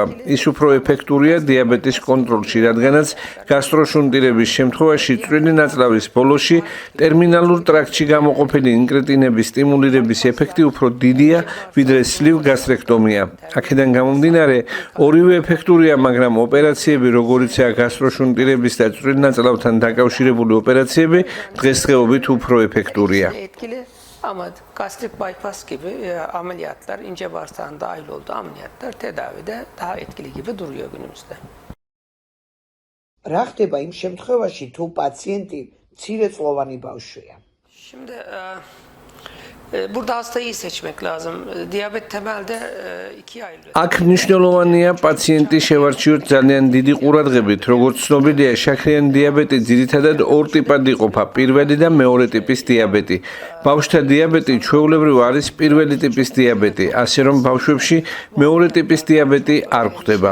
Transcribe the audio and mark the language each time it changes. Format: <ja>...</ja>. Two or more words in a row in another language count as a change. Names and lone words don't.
<ka>ის უფრო ეფექტურია დიაბეტის კონტროლში, რადგანაც გასტროშუნტირების შემთხვევაში წვრილი ნაწლავის ბოლოში ტერმინალურ ტრაქტში გამოყოფილი ინკრეტინების სტიმულირების ეფექტი უფრო დიდია, ვიდრე სლივ გასტრექტომია. აქედან გამომდინარე, ორივე ეფექტურია, მაგრამ ოპერაციები, როგორიცაა გასტროშუნტირების და წვრილ ნაწლავთან დაკავშირებული ოპერაციები, დღესდღეობით უფრო ეფექტურია.</ka> <tr>Etkili ama gastrik bypass gibi ameliyatlar, ince bağırsağın dahil olduğu ameliyatlar tedavide daha etkili gibi duruyor günümüzde.</tr> <ka>რა ხდება იმ შემთხვევაში, თუ პაციენტი მცირეწლოვანი ბავშვია?</ka> <tr>Şimdi burada hastayı iyi seçmek lazım. Diyabet temelde ikiye ayrılıyor.</tr> <ka>აქ მნიშვნელოვანია პაციენტი შევარჩიოთ ძალიან დიდი ყურადღებით, როგორც ცნობილია, შაქრიანი დიაბეტი ძირითადად ორ ტიპად იყოფა: პირველი და მეორე ტიპის დიაბეტი. ბავშვთა დიაბეტი ჩვეულებრივ არის პირველი ტიპის დიაბეტი, ასე რომ ბავშვებში მეორე ტიპის დიაბეტი არ გვხვდება.</ka>